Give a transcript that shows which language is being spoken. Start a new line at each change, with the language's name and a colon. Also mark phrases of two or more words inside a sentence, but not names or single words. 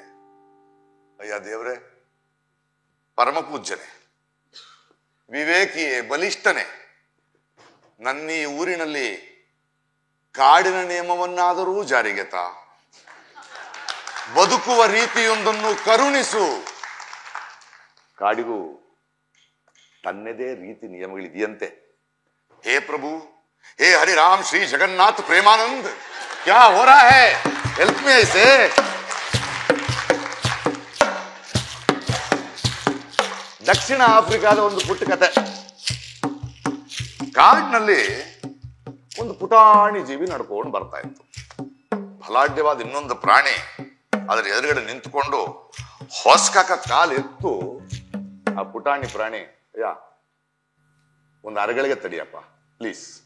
Kannada: ಅಯ್ಯ ದೇವ್ರೆ, ಪರಮ ಪೂಜ್ಯನೆ, ವಿವೇಕಿಯೇ, ಬಲಿಷ್ಠನೆ, ನನ್ನೀ ಊರಿನಲ್ಲಿ ಕಾಡಿನ ನಿಯಮವನ್ನಾದರೂ ಜಾರಿಗೆ ತಾ, ಬದುಕುವ ರೀತಿಯೊಂದನ್ನು ಕರುಣಿಸು. ಕಾಡಿಗೂ ತನ್ನದೇ ರೀತಿ ನಿಯಮಗಳಿದೆಯಂತೆ.
Hindi: हे प्रभु, हे हरि राम श्री जगन्नाथ प्रेमानंद, क्या हो रहा है?
English: help me
Hindi: ऐसे.
Kannada: ದಕ್ಷಿಣ ಆಫ್ರಿಕಾದ ಒಂದು ಪುಟ್ಟ ಕತೆ. ಕಾಡಿನಲ್ಲಿ ಒಂದು ಪುಟಾಣಿ ಜೀವಿ ನಡ್ಕೊಂಡು ಬರ್ತಾ ಇತ್ತು. ಬಲಾಢ್ಯವಾದ ಇನ್ನೊಂದು ಪ್ರಾಣಿ ಅದರ ಎದುರುಗಡೆ ನಿಂತುಕೊಂಡು ಹೊಸ್ಕಾಕ ಕಾಲೆತ್ತು ಆ ಪುಟಾಣಿ ಪ್ರಾಣಿ, ಅಯ್ಯ ಒಂದು ಅರಗಳಿಗೆ ತಡಿಯಪ್ಪ ಪ್ಲೀಸ್.